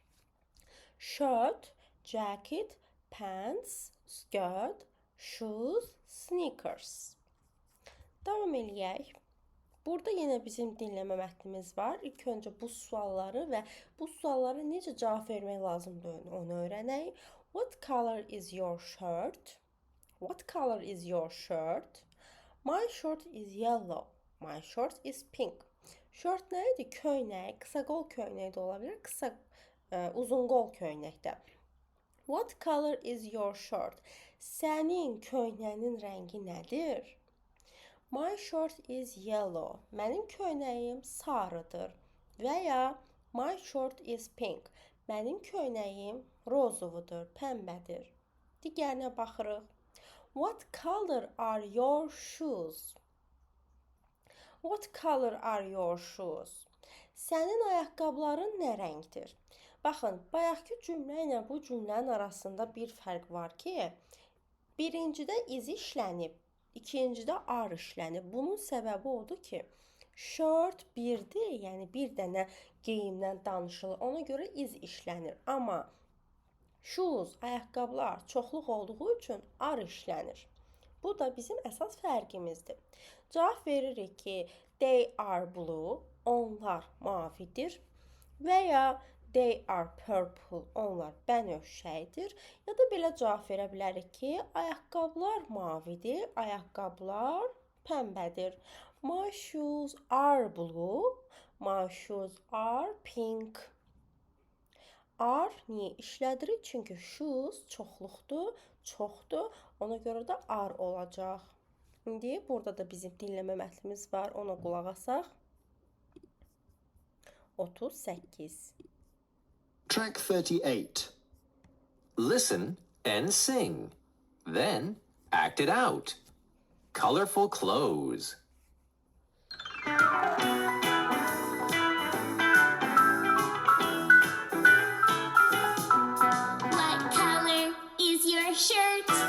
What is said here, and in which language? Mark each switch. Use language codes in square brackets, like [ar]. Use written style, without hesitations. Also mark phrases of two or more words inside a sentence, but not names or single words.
[en] Shirt, jacket, pants, skirt, shoes, sneakers. [az] Davam eləyək. Burada yenə bizim dinləmə mətnimiz var. İlk öncə bu sualları və bu suallara necə cavab vermək lazımdır onu öyrənək. [en] What color is your shirt? What color is your shirt? My shirt is yellow. My shirt is pink. [az] Shirt nə idi? Köynək, qısa qol köynək də ola bilər, uzun qol köynək də. [en] What color is your shirt? [az] Sənin köynəyin rəngi nədir? [en] My shirt is yellow. [az] Mənim köynəyim sarıdır. Və ya [en] my shirt is pink. [az] Mənim köynəyim rozovudur, pəmbədir. Digərinə baxırıq. [en] What color are your shoes? What color are your shoes? [az] Sənin ayaqqabıların nə rəngdir? Baxın, bayaqki cümlə ilə bu cümlənin arasında bir fərq var ki, birincidə iz işlənib, ikincidə ar işlənib. Bunun səbəbi odur ki, shirt birdir, yəni bir dənə geyimdən danışılır. Ona görə iz işlənir. Amma shoes, ayaqqabılar çoxluq olduğu üçün ar işlənir. Bu da bizim əsas fərqimizdir. Cavab veririk ki, [en] they are blue, [az] onlar mavidir. Və ya [en] they are purple, [az] onlar bənövşəkdir. Ya da belə cavab verə bilərik ki, ayaqqabılar mavidir, ayaqqabılar pəmbədir. [en] My shoes are blue, my shoes are pink. [az] Are niyə işlədirik? Çünki shoes çoxluqdur, çoxdur. Ona görə də are olacaq. İndi burada da bizim dinləmə mətnimiz var. Ona qulaq asaq. 38. [en] Track 38. Listen and sing. Then act it out. Colorful clothes. What color is your shirt?